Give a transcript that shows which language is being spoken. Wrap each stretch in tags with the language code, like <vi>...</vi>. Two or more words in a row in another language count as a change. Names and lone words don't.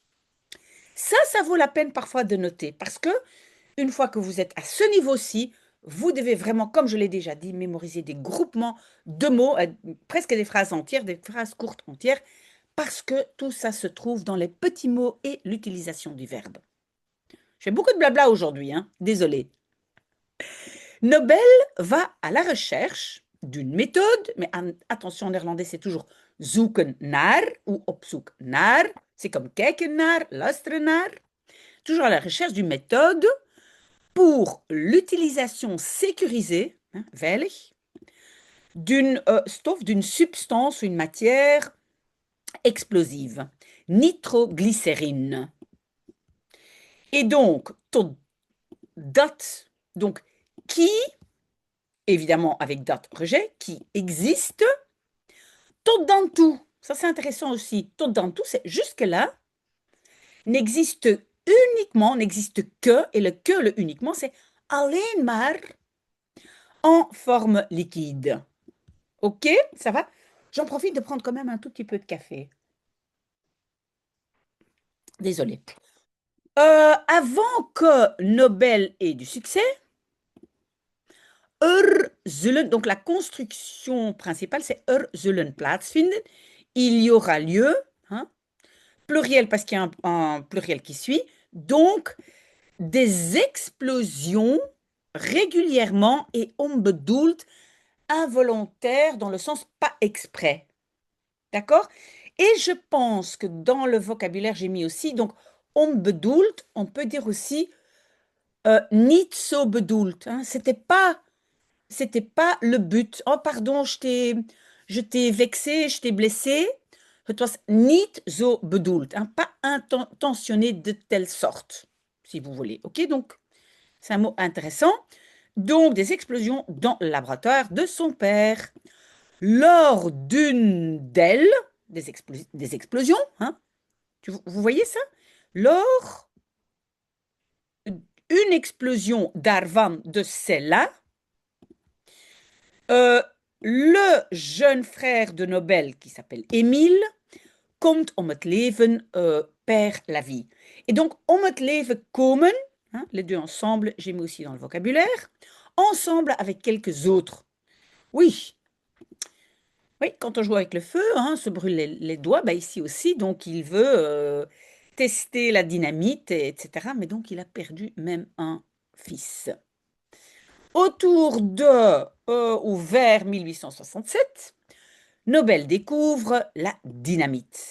<fr>Ça vaut la peine parfois de noter parce que une fois que vous êtes à ce niveau-ci, vous devez vraiment, comme je l'ai déjà dit, mémoriser des groupements de mots, presque des phrases entières, des phrases courtes entières, parce que tout ça se trouve dans les petits mots et l'utilisation du verbe. Je fais beaucoup de blabla aujourd'hui, hein, désolé. Nobel va à la recherche d'une méthode, mais attention, en néerlandais, c'est toujours</fr> <nl>zoeken naar</nl> <fr>ou</fr> <nl>op zoek naar.</nl> <fr>C'est comme</fr> <nl>kijken naar, luisteren naar.</nl> <fr>Toujours à la recherche d'une méthode pour l'utilisation sécurisée, hein, veilig, d'une d'une substance ou une matière explosive, nitroglycérine. Et donc,</fr> <nl>tot dat,</nl> <fr>donc qui, évidemment avec date rejet, qui existe,</fr> <nl>tot dan toe,</nl> <fr>ça c'est intéressant aussi,</fr> <nl>tot dan toe,</nl> <fr>c'est jusque-là, n'existe uniquement, n'existe que, et le que, le uniquement, c'est</fr> <nl>alleen maar</nl> <fr>en forme liquide. OK, ça va? J'en profite de prendre quand même un tout petit peu de café. Désolée. Avant que Nobel ait du succès, zullen, donc la construction principale, c'est</fr> <nl>zullen plaatsvinden.</nl> <fr>Il y aura lieu, hein, pluriel parce qu'il y a un pluriel qui suit, donc des explosions régulièrement et onbedoeld, involontaires dans le sens pas exprès. D'accord? Et je pense que dans le vocabulaire, j'ai mis aussi, donc onbedoeld, on peut dire aussi</fr> <nl>niet zo bedoeld.</nl> <fr>Hein, c'était pas le but. Oh, pardon, je t'ai vexé, je t'ai blessé.</fr> <nl>Het was niet zo bedoeld.</nl> <fr>Hein, pas intentionné de telle sorte, si vous voulez. OK, donc c'est un mot intéressant. Donc, des explosions dans le laboratoire de son père. Lors d'une d'elles, des explosions, hein, vous voyez ça? Lors une explosion daarvan, de celle-là, le jeune frère de Nobel, qui s'appelle Émile,</fr> <nl>komt om het leven,</nl> <fr>perd la vie. Et donc,</fr> <nl>om het leven komen,</nl> <fr>hein, les deux ensemble, j'ai mis aussi dans le vocabulaire, ensemble avec quelques autres. Oui, oui, quand on joue avec le feu, hein, se brûle les doigts, bah ici aussi, donc il veut tester la dynamite, etc. Mais donc il a perdu même un fils. Autour de ou vers 1867, Nobel découvre la dynamite.</fr>